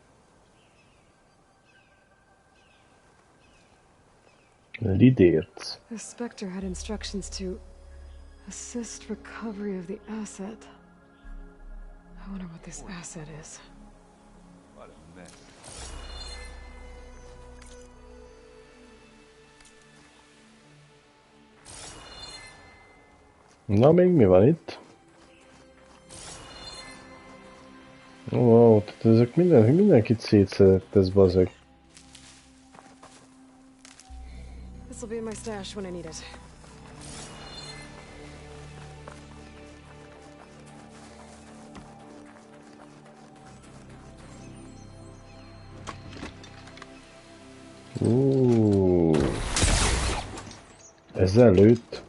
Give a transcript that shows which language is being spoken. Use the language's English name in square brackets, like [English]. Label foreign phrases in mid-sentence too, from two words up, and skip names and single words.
[Hungarian] Lidért. [English] The Spectre had instructions to assist recovery of the asset. I wonder what this asset is. What a mess. [Hungarian] Na, még mi van itt? Wow, tehát ezek mindenkit szétszedett ez bazeg. [English] This'll be in my stash when I need it. [Hungarian] Ezzel lőtt?